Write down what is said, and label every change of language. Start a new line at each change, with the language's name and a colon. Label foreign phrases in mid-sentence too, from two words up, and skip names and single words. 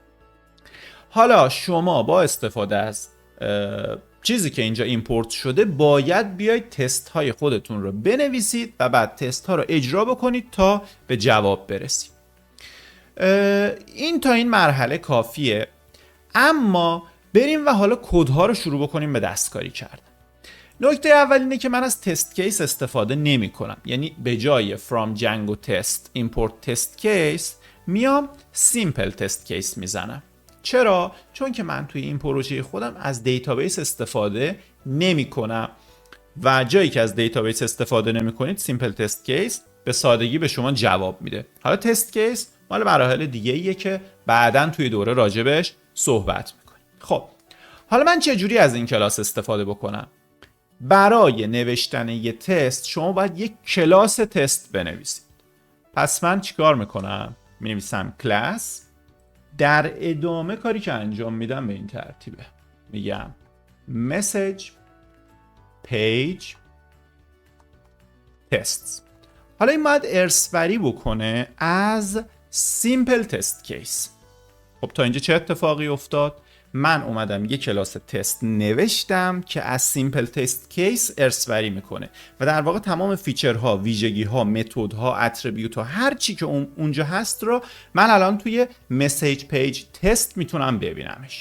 Persian: حالا شما با استفاده از چیزی که اینجا ایمپورت شده باید بیاید تست های خودتون رو بنویسید و بعد تست ها رو اجرا بکنید تا به جواب برسید. این تا این مرحله کافیه، اما بریم و حالا کدها رو شروع بکنیم به دستکاری کردن. نکته اول اینه که من از
English: test case
Persian: استفاده نمی کنم، یعنی به جای
English: from Django test import test case
Persian: میام
English: simple test case
Persian: میزنم. چرا؟ چون که من توی این پروژه خودم از دیتابیس استفاده نمی کنم و جایی که از دیتابیس استفاده نمی کنید
English: simple test case
Persian: به سادگی به شما جواب میده. حالا
English: test case
Persian: مال مراحل دیگه ایه که بعداً توی دوره راجبش صحبت میکنیم. خب حالا من چجوری از این کلاس استفاده بکنم؟ برای نوشتن یه تست شما باید یک کلاس تست بنویسید. پس من چیکار میکنم؟ مینویسم کلاس، در ادامه کاری که انجام میدم به این ترتیبه، میگم
English: message page tests.
Persian: حالا این باید ارث‌بری بکنه از
English: simple test case.
Persian: خب تا اینجا چه اتفاقی افتاد؟ من اومدم یه کلاس تست نوشتم که از
English: simple test case
Persian: ارث‌بری میکنه و در واقع تمام فیچرها، ویژگی‌ها، متدها، اتریبیوت‌ها، هر چی که اونجا هست رو من الان توی
English: message page test
Persian: میتونم ببینمش.